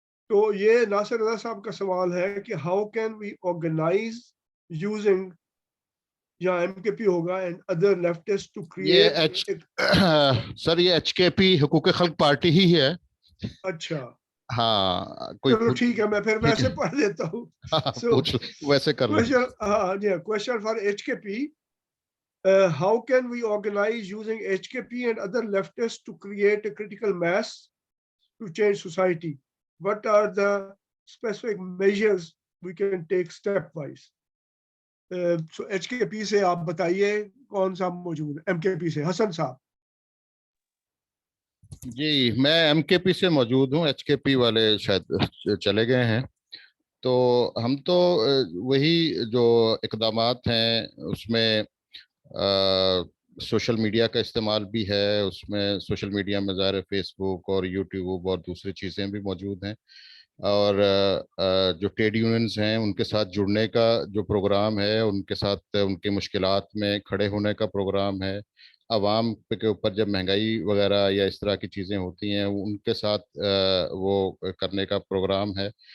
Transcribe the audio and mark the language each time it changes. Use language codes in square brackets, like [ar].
[hi] तो ये नासिर रजा साहब का सवाल है कि [en] how can we organise using, [hi] या एमकेपी होगा, [en] And other leftist to create. [hi] Sir ये एचकेपी हुकूक खल्क पार्टी ही है। अच्छा, हाँ, कोई चलो ठीक है, मैं फिर वैसे पढ़ लेता हूँ। पूछ वैसे कर लो। [en] Question for HKP. How can we organize using HKP and other leftists to create a critical mass to change society? What are the specific measures we can take stepwise? So [hi] HKP से आप बताइए कौन सा मौजूद है? MKP से हसन साहब। जी, मैं एमकेपी से मौजूद हूँ, एचकेपी वाले शायद चले गए हैं। तो हम तो वही जो इकदामात हैं उसमें सोशल मीडिया का इस्तेमाल भी है, उसमें सोशल मीडिया में ज़ाहिर फेसबुक और यूट्यूब और दूसरी चीज़ें भी मौजूद हैं, और जो ट्रेड यूनियंस हैं उनके साथ जुड़ने का जो प्रोग्राम है, उनके साथ उनकी मुश्किलात में खड़े होने का प्रोग्राम है, आवाम के ऊपर जब महंगाई वगैरह या इस तरह की चीज़ें होती हैं उनके साथ वो करने का प्रोग्राम है।